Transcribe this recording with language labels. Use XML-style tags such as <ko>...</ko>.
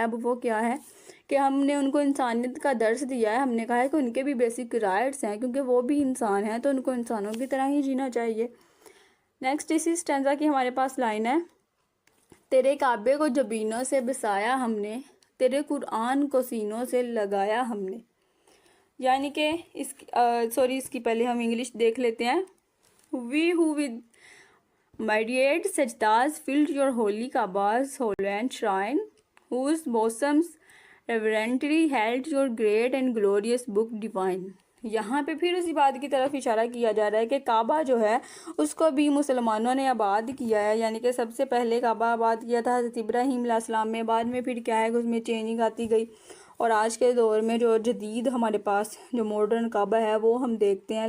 <ur>اب وہ کیا ہے کہ ہم نے ان کو انسانیت کا درس دیا ہے. ہم نے کہا ہے کہ ان کے بھی بیسک رائٹس ہیں، کیونکہ وہ بھی انسان ہیں، تو ان کو انسانوں کی طرح ہی جینا چاہیے. نیکسٹ اسی اسٹینزا کی ہمارے پاس لائن ہے، تیرے کعبے کو جبینوں سے بسایا ہم نے، تیرے قرآن کو سینوں سے لگایا ہم نے. یعنی کہ اس کی پہلے ہم انگلش دیکھ لیتے ہیں.</ur> <en>We who with myriad sajdas filled your holy Kaaba's hallowed shrine, whose bosoms reverently held your great and glorious book divine.</en> <ur>یہاں پہ پھر اسی بات کی طرف اشارہ کیا جا رہا ہے کہ کعبہ جو ہے اس کو بھی مسلمانوں نے آباد کیا ہے. یعنی کہ سب سے پہلے کعبہ آباد کیا تھا حضرت ابراہیم علیہ السلام میں، بعد میں پھر کیا ہے کہ اس میں چینجنگ آتی گئی، اور آج کے دور میں جو جدید ہمارے پاس جو ماڈرن کعبہ ہے وہ ہم دیکھتے ہیں.</ur>